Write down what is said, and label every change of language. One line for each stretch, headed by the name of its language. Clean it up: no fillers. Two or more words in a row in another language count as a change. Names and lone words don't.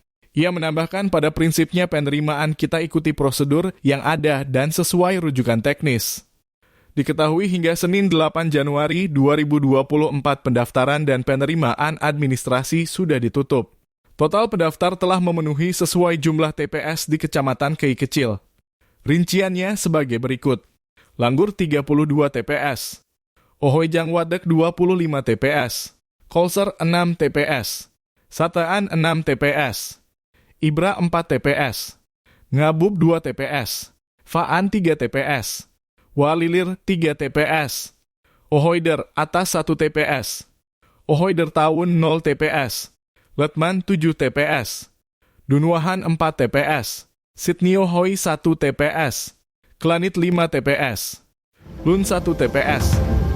Indonesian: Ia menambahkan pada prinsipnya penerimaan kita ikuti prosedur yang ada dan sesuai rujukan teknis. Diketahui hingga Senin 8 Januari 2024 pendaftaran dan penerimaan administrasi sudah ditutup. Total pendaftar telah memenuhi sesuai jumlah TPS di Kecamatan Kei Kecil. Rinciannya sebagai berikut. Langgur 32 TPS. Ohoy Jangwadek 25 TPS. Kolser 6 TPS. Sataan 6 TPS. Ibra 4 TPS, Ngabub 2 TPS, Faan 3 TPS, Walilir 3 TPS, Ohoyder atas 1 TPS, Ohoyder Tawun 0 TPS, Letman 7 TPS, Dunwahan 4 TPS, Sydney Ohoy 1 TPS, Klanit 5 TPS, Lun 1 TPS.